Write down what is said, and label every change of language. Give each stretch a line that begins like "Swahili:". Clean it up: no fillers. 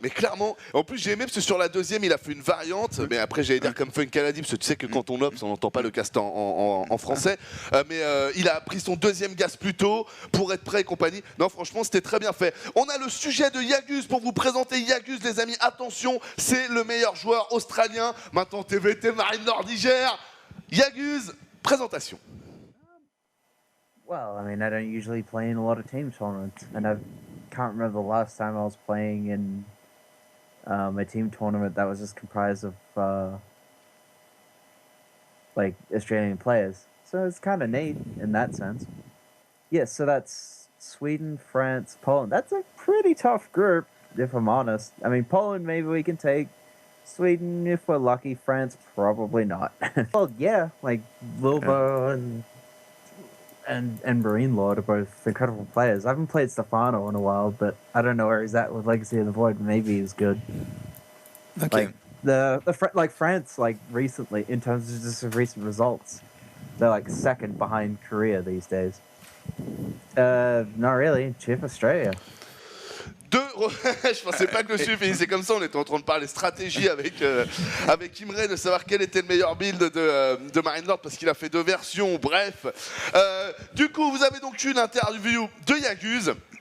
French: Mais clairement, en plus j'ai aimé parce que sur la deuxième il a fait une variante, mais après j'allais dire comme Funk Kaladi, parce que tu sais que quand on ops on n'entend pas le cast en français, mais il a pris son deuxième gaz plus tôt pour être prêt et compagnie. Non franchement c'était très bien fait. On a le sujet de Yagus pour vous présenter Yagus les amis, attention, c'est le meilleur joueur australien, maintenant TVT Marine Nordigère. Yagus, présentation.
English: Well, I mean I don't usually play in a lot of team tournaments and can't remember the last time I was playing in a team tournament that was just comprised of like Australian players. So it's kind of neat in that sense. Yeah, so that's Sweden, France, Poland. That's a pretty tough group, if I'm honest. I mean, Poland maybe we can take. Sweden, if we're lucky. France, probably not. Well, yeah, like Lilbo and Marine Lord are both incredible players. I haven't played Stefano in a while, but I don't know where he's at with Legacy of the Void. Maybe he's good. Okay. Like France, like recently, in terms of just recent results, they're like second behind Korea these days. Not really. Chief Australia.
French: Je pensais pas que le suivre finissait comme ça. On était en train de parler stratégie avec Imre, de savoir quel était le meilleur build de Marine Lord parce qu'il a fait 2 versions. Bref, du coup, vous avez donc eu l'interview de Yagus.